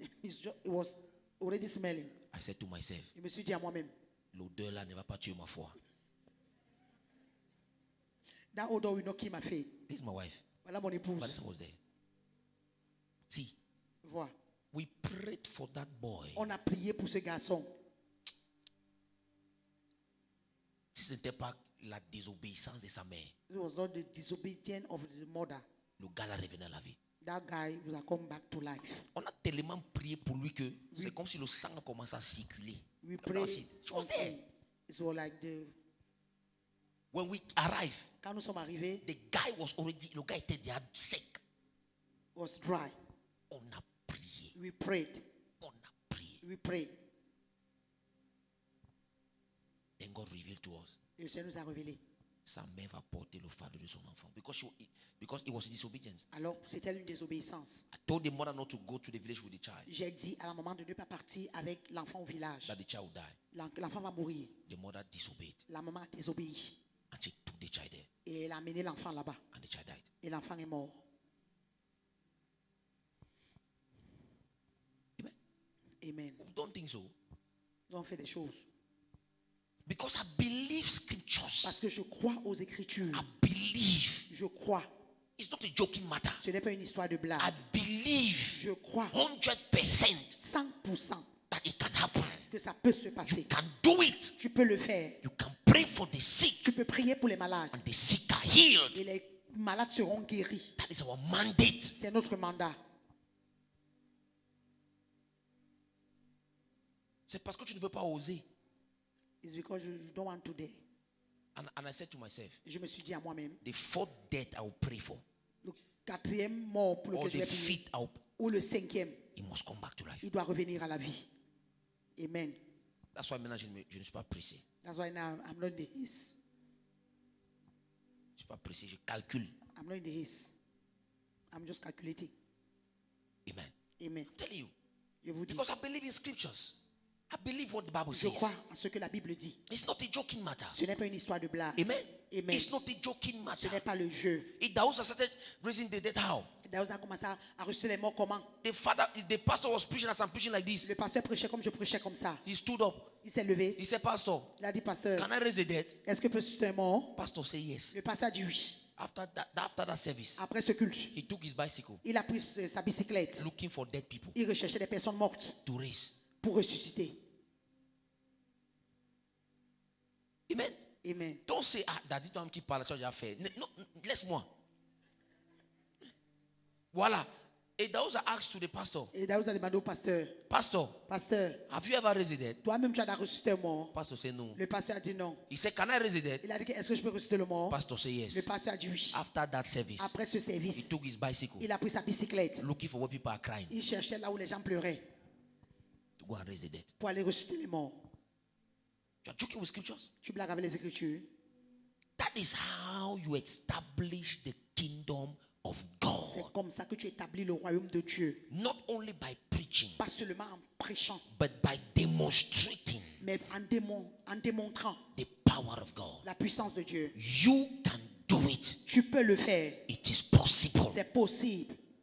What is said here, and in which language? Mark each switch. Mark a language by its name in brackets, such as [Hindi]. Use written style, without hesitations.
[English] It was already smelling. I said to myself, [French] Je me suis dit à moi-même, l'odeur là ne va pas tuer ma foi. [English] that odor will not kill my faith. This is my wife. [French] Voilà mon épouse. [English] Vanessa was there. See, [French] Vois. [English] we prayed for that boy. [French] On a prié pour ce garçon. Si ce n'était pas la désobéissance de sa mère, [English] It was not the disobedience of the mother. [French] le gars là revenait à la vie. [English] That guy would have come back to life. [French] On a tellement prié pour lui que c'est comme si le sang a commencé à circuler. [English] We [French] Là [English] prayed [French] aussi, [English] she was until there. it was like When we arrived, [French] quand nous sommes arrivés, [English] the guy was already, [French] le gars était déjà sec. [English] was dry. [French] On a prié. [English] We prayed. [French] On a prié. [English] We prayed. Then God revealed to us. [French] Et le Seigneur nous a révélé. Sa mère va porter le fardeau de son enfant. [English] Because it was disobedience. [French] Alors, c'était une désobéissance. [English] I told the mother not to go to the village with the child. [French] J'ai dit à la maman de ne pas partir avec l'enfant au village. [English] That the child would die. [French] L'enfant va mourir. [English] The mother disobeyed. [French] La maman a désobéi. [English] And she took the child there. [French] Et elle a amené l'enfant là-bas. [English] And the child died. [French] Et l'enfant est mort. [English] Amen. [French] Amen. [English] We don't think so. [French] Nous avons fait des choses. [English] Because I believe scriptures. [French] Parce que je crois aux Écritures. [English] I believe. [French] Je crois. [English] It's not a joking matter. [French] Ce n'est pas une histoire de blague. [English] I believe [French] Je crois [English] 100% [French] 100% [English] that it can happen. [French] que ça peut se [English] You [French] passer. [English] can do it. [French] Tu peux le faire. [English] You can pray for the sick [French] Tu peux prier pour les malades. [English] and the sick are healed. [French] Et les malades seront guéris. [English] That is our mandate. [French] C'est notre mandat. C'est parce que tu ne veux pas oser. [English] It's because you don't want to dare. And I said to myself, [French] Je me suis dit à moi-même, [English] the fourth death I will pray for, [French] le 4e mort pour [English] or [French] lequel je [English] the [French] vais prier, [English] fifth, I will, [French] ou le 5e, [English] he must come back to life. [French] il doit revenir à la vie. Amen. [English] That's why [French] maintenant je ne suis pas pressé. [English] That's why now I'm not in the haste. [French] Je ne suis pas pressé, je calcule. [English] I'm not in the haste. I'm just calculating. Amen. [French] Amen. [English] I'm telling you. [French] Je vous dis, [English] Because I believe in scriptures. I believe what the Bible [French] je [English] says. [French] crois à ce que la Bible dit. [English] It's not a joking matter. [French] Ce n'est pas une histoire de blague. [English] Amen. [French] Amen. [English] It's not a joking matter. [French] Ce n'est pas le jeu. [English] It also started raising the dead. How? [French] Daouz a commencé à ressusciter les morts comment? [English] The pastor was preaching as I'm preaching like this. [French] Le pasteur prêchait comme je prêchais comme ça. [English] He stood up. [French] Il s'est levé. [English] He said, Pastor, [French] Il a dit, pasteur, [English] can I raise the dead? [French] est-ce que peut ressusciter un mort? [English] Pastor said yes. [French] Le pasteur a dit oui. [English] After that service, [French] Après ce culte, [English] he took his bicycle [French] il a pris sa bicyclette. [English] looking for dead people [French] Il recherchait des personnes mortes [English] to raise. [French] pour ressusciter. [English] Amen. [French] Amen. [English] Don't say, that's it, [French] qui parle, ça j'ai fait. Non, laisse-moi. Voilà. Et Daouz a [English] asked to the pastor, [French] Et Daouz a demandé au pasteur, [English] Pastor, [French] pasteur, [English] have you ever raised the dead? [French] toi-même tu as ressuscité un mort? [English] Pastor said no. [French] Le pasteur a dit non. [English] He said, can I raise the dead? [French] Il a dit, est-ce que je peux ressusciter le mort? [English] Pastor said [French] Le [English] yes. [French] pasteur a dit oui. [English] After that service, [French] Après ce [English] he [French] service, [English] took his bicycle [French] il a pris sa bicyclette. [English] looking for where people are crying [French] Il cherchait là où les gens pleuraient [English] to go and raise the dead. [French] pour aller ressusciter les morts. [English] You are joking with scriptures? [French] Tu blagues avec les Écritures. [English] That is how you establish the kingdom of God. [French] C'est comme ça que tu établis le royaume de Dieu. [English] Not only by preaching, preaching, [French] pas seulement en prêchant, [English] but by demonstrating [French] mais en démontrant [English] the power of God. [French] la puissance de Dieu. [English] You can do it. [French] Tu peux le faire. [English] It is possible. [French] C'est possible.